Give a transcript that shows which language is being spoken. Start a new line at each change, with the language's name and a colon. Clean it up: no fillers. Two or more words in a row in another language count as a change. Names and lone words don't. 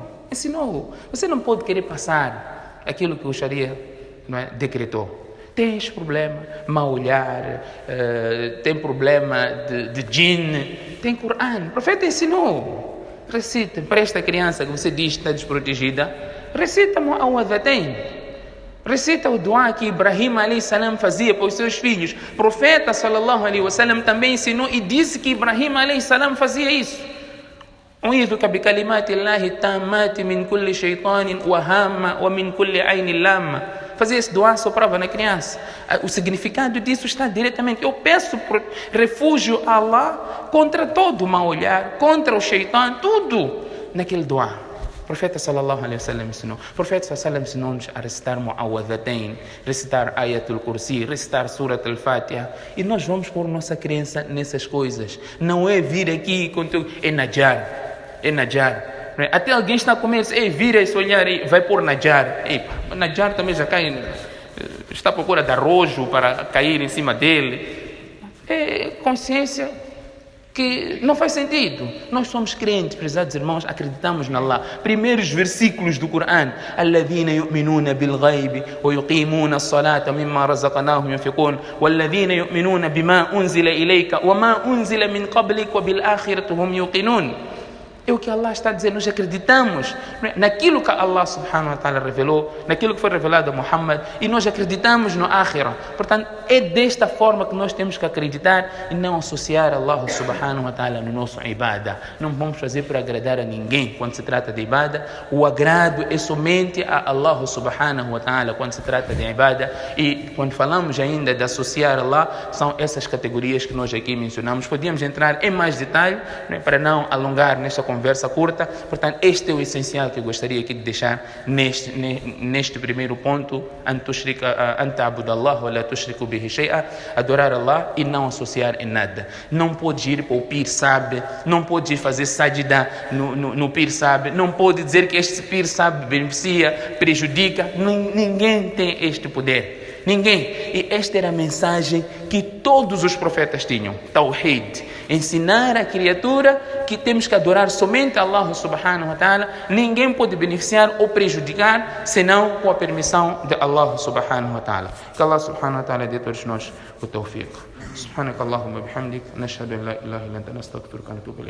Portuguese: Você não pode querer passar aquilo que o Sharia decretou. Tem este problema, mau olhar, tem problema de jinn, tem Coran. O profeta ensinou. Recita para esta criança que você diz que está desprotegida, recita Mu'awwadhatayn. Recita o dua que Ibrahim
Arabic: عليه السلام
Portuguese: fazia para os seus filhos. O profeta
Arabic: صلى الله عليه وسلم
Portuguese: também ensinou e disse que Ibrahim
Arabic: عليه السلام
Portuguese: fazia isso.
Arabic: أعيذك بكلمات الله التامة من كل شيطان وهامة ومن كل عين لامة.
Portuguese: Fazia esse dua, soprava na criança. O significado disso está diretamente. Eu peço refúgio a Allah contra todo o mau olhar, contra o shaitan, tudo naquele dua. O profeta
Arabic: صلى الله عليه وسلم
Portuguese: ensinou. O profeta
Arabic: صلى الله عليه وسلم
Portuguese: ensinou-nos a recitar Mu'awwadhatayn, recitar Ayatul Kursi, recitar Surat Al-Fatiha. E nós vamos pôr nossa crença nessas coisas. Não é vir aqui com teu... É Najar. Até alguém está a comer, vira esse olhar e vai pôr Najar. Najar também já cai, está à procura de arrojo para cair em cima dele. É consciência que não faz sentido. Nós somos crentes, prezados irmãos, acreditamos na Allah. Primeiros versículos do Coran:
Arabic: الذين يؤمنون بالغيب ويقيمون الصلاة مما رزقناهم ينفقون والذين يؤمنون بما أنزل إليك وما أنزل من قبلك وبالآخرة هم يوقنون.
Portuguese: É o que Allah está dizendo. Nós acreditamos naquilo que Allah
Arabic: سبحانه وتعالى
Portuguese: revelou, naquilo que foi revelado a Muhammad, e nós acreditamos no Akhirah. Portanto, é desta forma que nós temos que acreditar e não associar Allah
Arabic: سبحانه وتعالى
Portuguese: no nosso ibadah. Não vamos fazer para agradar a ninguém quando se trata de ibadah. O agrado é somente a Allah
Arabic: سبحانه وتعالى
Portuguese: quando se trata de ibadah. E quando falamos ainda de associar Allah, são essas categorias que nós aqui mencionamos. Podíamos entrar em mais detalhe, para não alongar nesta conversa curta. Portanto, este é o essencial que eu gostaria aqui de deixar neste primeiro ponto: adorar Allah e não associar em nada. Não pode ir para o Pir Sabe, não pode ir fazer sajda no Pir Sabe, não pode dizer que este Pir Sabe beneficia, prejudica. Ninguém tem este poder. Ninguém. E esta era a mensagem que todos os profetas tinham. Tawhid. Ensinar a criatura que temos que adorar somente Allah
Arabic: سبحانه وتعالى.
Portuguese: Ninguém pode beneficiar ou prejudicar senão com a permissão de Allah
Arabic: سبحانه وتعالى.
Portuguese: Que Allah
Arabic: سبحانه وتعالى
Portuguese: dê a todos nós o tawfiq.
Arabic: سبحانك اللهم بحمدك، نشهد أن لا إله إلا أنت، نستغفرك ونتوب إليك.